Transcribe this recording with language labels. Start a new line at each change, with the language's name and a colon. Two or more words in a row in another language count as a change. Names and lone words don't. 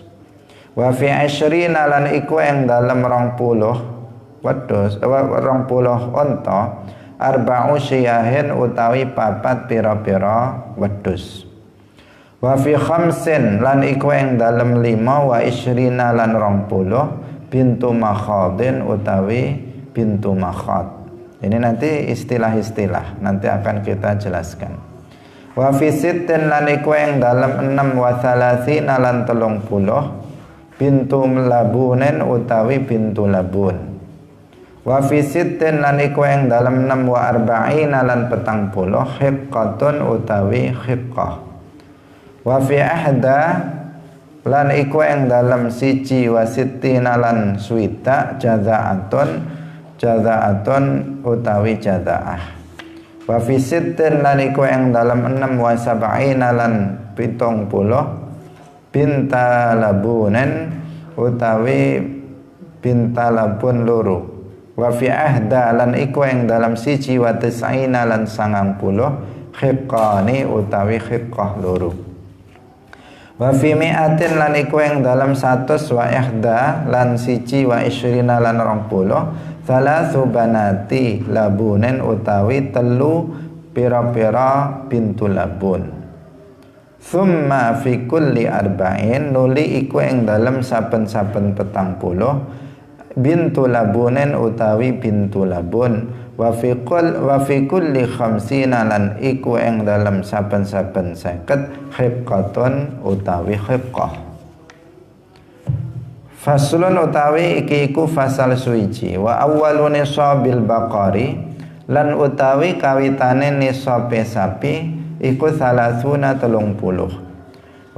Arabic: وفي عشرين
Javanese: lan iku ing dalem 20 wedhus 20 unta
Arabic: أربع شياه
Javanese: utawi 4 pira-pira wedhus.
Arabic: وفي خمس
Javanese: lan iku ing dalem 5
Arabic: وعشرين
Javanese: lan 20
Arabic: بنت مخاض
Javanese: utawi
Arabic: بنت مخاض.
Indonesian: Ini nanti istilah-istilah nanti akan kita jelaskan.
Arabic: وفي ست
Javanese: lan iku ing dalem 6
Arabic: وثلاثين
Javanese: lan 30
Arabic: بنت لبون
Javanese: utawi
Arabic: بنت لبون. وفي ست
Javanese: lan iku ing dalem 6
Arabic: وأربعين
Javanese: lan 40 hiqqatun utawi hiqqah.
Arabic: وفي إحدى
Javanese: lan iku ing dalem siji
Arabic: وستين
Javanese: lan suwita jazaatun utawi jazaah.
Arabic: وفي ست
Javanese: lan iku ing dalem 6
Arabic: وسبعين
Javanese: lan 70
Arabic: بنتا لبون
Javanese: utawi
Arabic: بنتا لبون
Javanese: loro.
Arabic: وفي إحدى
Javanese: lan iku ing dalam siji
Arabic: وتسعين
Javanese: lan 90 khiqqani utawi khiqqah loro.
Arabic: وفي مائة
Javanese: lan iku ing dalam 100
Arabic: وإحدى
Javanese: lan siji
Arabic: وعشرين
Javanese: lan 20
Arabic: ثلاث بنات لبون
Javanese: utawi telu pira-pira
Arabic: بنت لبون. ثم في كل أربعين
Javanese: nuli iku ing dalam saben-saben 40
Arabic: بنت لبون
Javanese: utawi
Arabic: بنت لبون. وفي كل خمسين
Javanese: lan iku ing dalam saben-saben 50 hiqqatun utawi hiqqah. Faslun utawi iki iku fasal suwiji.
Arabic: وأول نصاب البقر
Javanese: lan utawi kawitane nisabe sapi iku 30 30.